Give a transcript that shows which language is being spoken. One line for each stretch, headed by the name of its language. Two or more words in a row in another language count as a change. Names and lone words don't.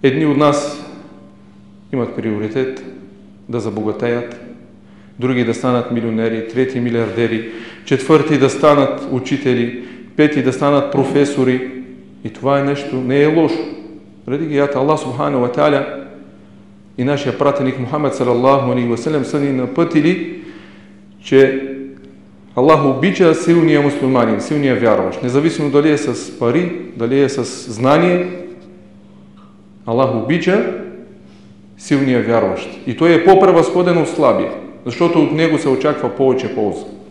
Bulgarian: Едни от нас имат приоритет да забогатеят, други да станат милионери, трети милиардери, четвърти да станат учители, пети да станат професори. И това е нещо, не е лошо. Религията Аллах
Arabic: سبحانه وتعالى
Bulgarian: и нашия пратеник Мухаммед
Arabic: صلى الله عليه وسلم
Bulgarian: са ни напътили, че Аллах обича силния мусулманин, силния вярващ. Независимо дали е с пари, дали е с знание, Аллах обича силния вярващ. И той е по-превъзходен от слабия, защото от него се очаква повече полза.